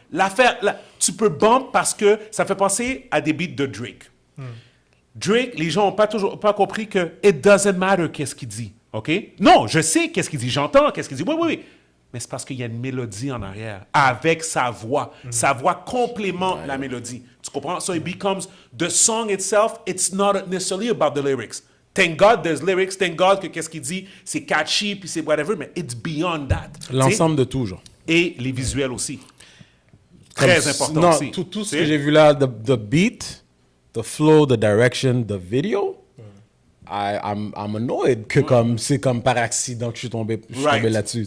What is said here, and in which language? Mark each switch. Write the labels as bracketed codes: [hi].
[fr] L'affaire, tu peux bump parce que ça fait penser à des beats de Drake. Drake, les gens n'ont toujours pas compris que [en] it doesn't matter [fr] qu'est-ce qu'il dit, OK? Non, je sais qu'est-ce qu'il dit, j'entends qu'est-ce qu'il dit, oui. Mais c'est parce qu'il y a une mélodie en arrière, avec sa voix. Sa voix complémente la mélodie. Tu comprends? [en] So it becomes, the song itself, it's not necessarily about the lyrics. Thank God there's lyrics, [fr] thank God que qu'est-ce qu'il dit, c'est catchy, puis c'est whatever, mais [en] it's beyond that. [fr] L'ensemble de tout, genre. Et les visuels aussi. Très important non, aussi. tout ce que j'ai vu là, [en] the beat, the flow, the direction, the video, I'm annoyed [fr] que comme c'est comme par accident que je suis tombé là-dessus.